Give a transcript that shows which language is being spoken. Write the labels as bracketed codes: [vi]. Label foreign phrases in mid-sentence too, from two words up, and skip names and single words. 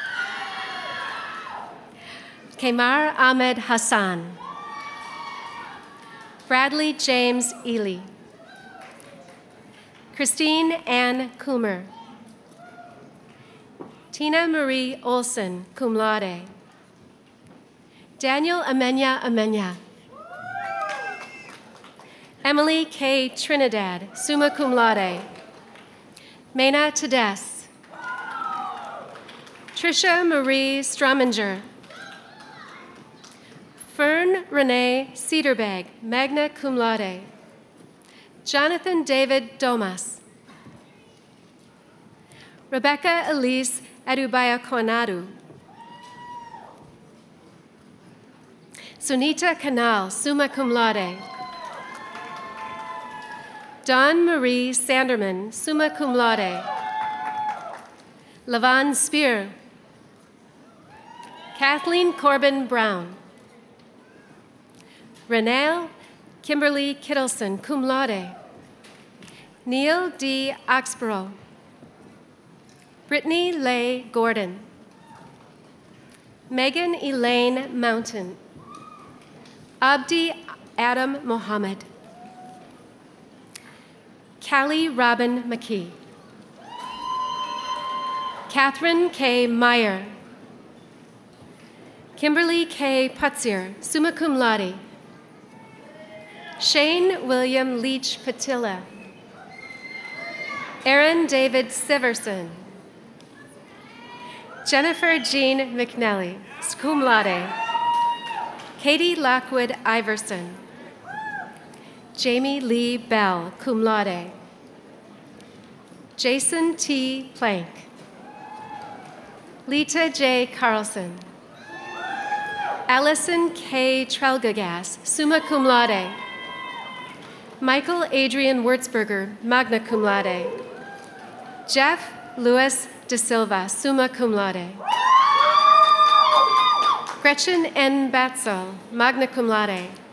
[en] Kemar Ahmed Hassan. Bradley James Ely. Christine Ann Coomer. Tina Marie Olson, [la] cum laude. [en] Daniel Amenya. Emily K. Trinidad, [la] summa cum laude. [en] Mena Tedesque. Tricia Marie Strominger. Fern Renee Cederbag, [la] magna cum laude. [en] Jonathan David Domas. Rebecca Elise Adubaya Konadu. Sunita Canal, [la] summa cum laude. [en] Dawn Marie Sanderman, [la] summa cum laude. [en] Lavon Spear. Kathleen Corbin Brown. Renelle Kimberly Kittleson, [la] cum laude. [en] Neil D. Oxborough. Brittany Leigh Gordon. Megan Elaine Mountain. Abdi Adam Mohammed. Callie Robin McKee. Catherine K. Meyer. Kimberly K. [la] Putzier, summa cum laude. [en] Shane William Leach Patilla. Aaron David Siverson. Jennifer Jean McNally, [la] cum laude. [en] Katie Lockwood Iverson. Jamie Lee Bell, [la] cum laude. [en] Jason T. Plank. Lita J. Carlson. Allison K. Trelgagas, [la] summa cum laude. [en] Michael Adrian Wurzberger, [la] magna cum laude. [en] Jeff Louis De Silva, [la] summa cum laude. [en] Gretchen N. Batzel, [la] magna cum laude.